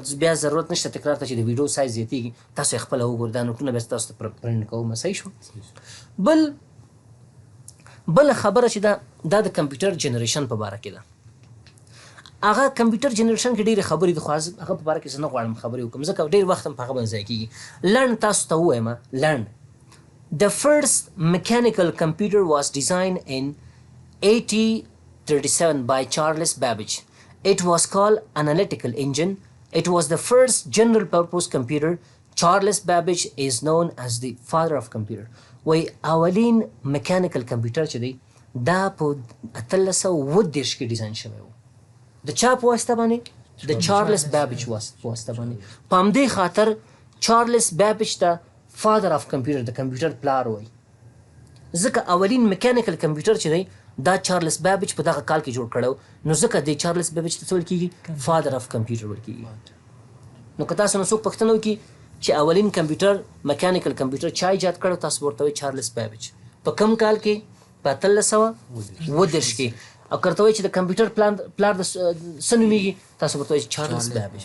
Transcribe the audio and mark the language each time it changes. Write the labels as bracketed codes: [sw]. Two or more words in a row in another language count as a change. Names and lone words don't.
[ps] بیا ضرورت نشته تکرار ته چې د ویډیو سایز زیاتېږي، تاسو یې خپله وګورئ، دا نوټونه بیا تاسو ته پرنټ کوم. صحیح شوه؟ بل خبره چې دا د [en] computer generation [ps] په باره کې ده. هغه [en] computer generation [ps] کې ډېرې خبرې دي، خو هغه په باره کې زه نه غواړم خبرې وکړم، ځکه ډېر وخت هم په هغه باندې ضایع کېږي. لنډ تاسو ته ووایم، لنډ [en] The first mechanical computer was designed in 1837 by Charles Babbage. It was called Analytical Engine. It was the first general purpose computer. Charles Babbage is known as the father of computer. [ps] وای اولین [en] mechanical computer [ps] چې دی دا په 1830 کې ډیزاین شوی و. د چا په واسطه باندې؟ د چارلس بیبیج په واسطه باندې. په همدې خاطر چارلس بیبیج ته [en] father of computer, [ps] د کمپیوټر پلار وایي، ځکه اولین [en] mechanical computer [ps] چې دی دا چارلس بیبیج په دغه کال کې جوړ کړی و، نو ځکه د چارلس بیبیج ته څه ویل کېږي؟ [en] father of computer [ps] ویل کېږي. نو که تاسو نه څوک پوښتنه وکړي چې اولین [en] computer mechanical computer [ps] چا ایجاد کړو، تاسو ورته وایي چارلس بیبیج. په کوم کال کې؟ په 1830 کې. او که ورته وایي چې د کمپیوټر پلار د څه نومېږي، تاسو ورته وایي چارلس بیبیج.